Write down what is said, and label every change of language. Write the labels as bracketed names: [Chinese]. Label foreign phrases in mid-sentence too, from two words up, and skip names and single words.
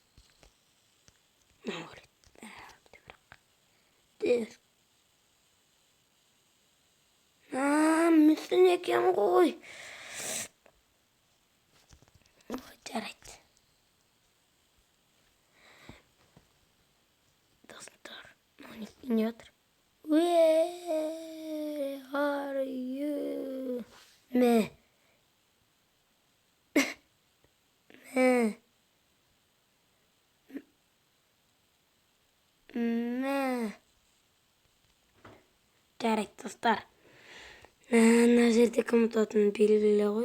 [Kazakh] Мүсін екен ғой. Жарайды. Достар, не отыр? [English] Where are you? [Kazakh] Мә. Жарайды, достар. Мына жерде кім ұтатыны белгілі ғой.